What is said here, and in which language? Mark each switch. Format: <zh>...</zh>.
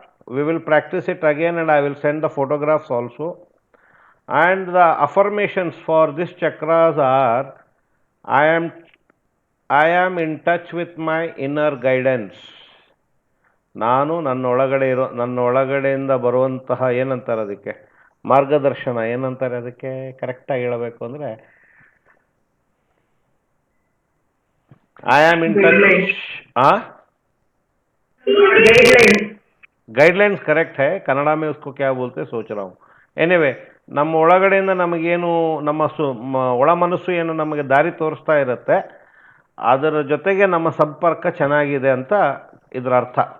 <en>We will practice it again and I will send the photographs also. And the affirmations for this chakras are: I am in touch with my inner guidance.</en> <kn>ನಾನು ನನ್ನೊಳಗಡೆಯಿಂದ ಬರುವಂತಹ ಏನಂತಾರೆ ಅದಕ್ಕೆ, ಮಾರ್ಗದರ್ಶನ ಏನಂತಾರೆ ಅದಕ್ಕೆ, ಕರೆಕ್ಟಾಗಿ ಹೇಳಬೇಕು ಅಂದರೆ,</kn> <en>I am in touch.</en> <hi>Guidelines correct है, कन्नड़ में उसको क्या बोलते सोच रहा हूँ.</hi> <kn>ಎನಿವೆ, ನಮ್ಮ ಒಳಗಡೆಯಿಂದ ನಮಗೇನು ನಮ್ಮ ಒಳ ಮನಸ್ಸು ಏನು ನಮಗೆ ದಾರಿ ತೋರಿಸ್ತಾ ಇರುತ್ತೆ, ಅದರ ಜೊತೆಗೆ ನಮ್ಮ ಸಂಪರ್ಕ ಚೆನ್ನಾಗಿದೆ ಅಂತ ಇದರ ಅರ್ಥ.</kn>